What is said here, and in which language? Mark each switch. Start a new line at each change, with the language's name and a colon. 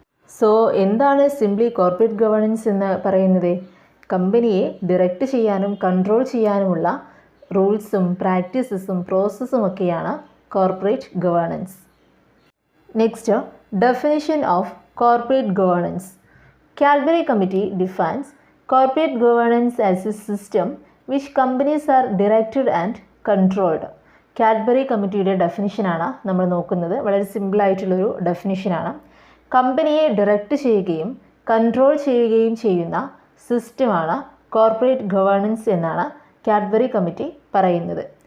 Malayalam: So എന്താണ് simply corporate governance എന്ന് പറയുന്നത്? കമ്പനിയെ ഡയറക്റ്റ് ചെയ്യാനും കൺട്രോൾ ചെയ്യാനുമുള്ള റൂൾസും പ്രാക്ടീസസും പ്രോസസ്സും ഒക്കെയാണ് corporate governance. Next, definition of corporate governance.
English: Cadbury committee defines corporate governance as a system which companies are directed and controlled.
Malayalam: Cadbury കമ്മിറ്റിയുടെ ഡെഫിനിഷനാണ് നമ്മൾ നോക്കുന്നത്. വളരെ സിമ്പിളായിട്ടുള്ളൊരു ഡെഫിനിഷനാണ്. കമ്പനിയെ ഡയറക്റ്റ് ചെയ്യുകയും കൺട്രോൾ ചെയ്യുകയും ചെയ്യുന്ന സിസ്റ്റമാണ് കോർപ്പറേറ്റ് ഗവേണൻസ് എന്നാണ് കാഡ്ബറി കമ്മിറ്റി പറയുന്നത്.